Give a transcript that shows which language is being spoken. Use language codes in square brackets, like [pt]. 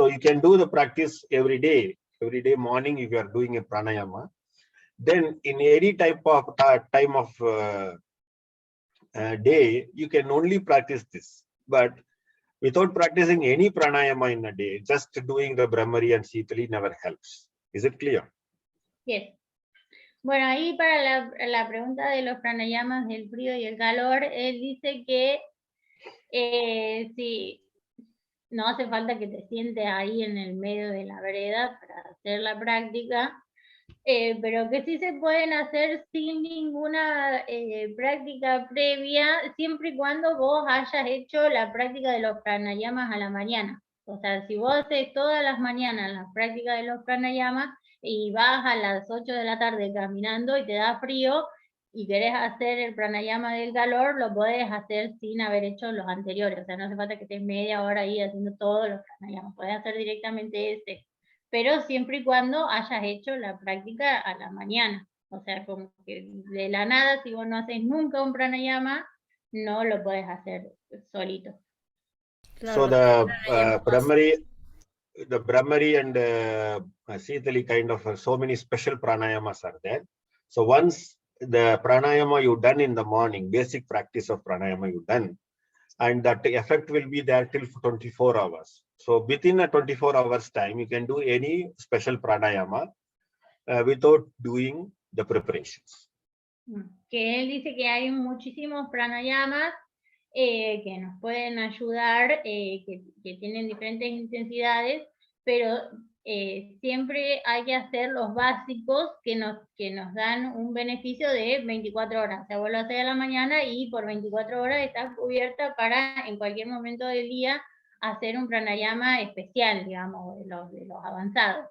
[en] So you can do the practice every day morning if you are doing a pranayama. Then in any type of time of day, you can only practice this. But without practicing any pranayama in a day, just doing the Brahmari and Sitali never helps. Is it clear? Yes. [es] Bueno, ahí para la pregunta de los pranayamas del frío y el calor, él dice que si no hace falta que te sientes ahí en el medio de la vereda para hacer la práctica, pero que sí se pueden hacer sin ninguna práctica previa, siempre y cuando vos hayas hecho la práctica de los pranayamas a la mañana. O sea, si vos haces todas las mañanas la práctica de los pranayamas y vas a las 8 de la tarde caminando y te da frío y querés hacer el pranayama del calor, lo podés hacer sin haber hecho los anteriores. O sea, no hace falta que estés media hora ahí haciendo todos los pranayamas. Podés hacer directamente ese, pero siempre y cuando hayas hecho la práctica a la mañana. O sea, como que de la nada, si vos no haces nunca un pranayama, no lo podés hacer solito. [en] So the Brahmari and Sitali kind of so many special pranayamas are there. So once the pranayama you done in the morning, basic practice of pranayama you done, and that effect will be there till 24 hours. So within a 24 hours time, you can do any special pranayama without doing the preparations. [es] Que él dice que hay muchísimos pranayamas que nos pueden ayudar, que tienen diferentes intensidades, pero siempre hay que hacer los básicos que nos dan un beneficio de 24 horas. O sea, vos lo haces a la mañana y por 24 horas estás cubierta para en cualquier momento del día hacer un pranayama especial, digamos, de los avanzados.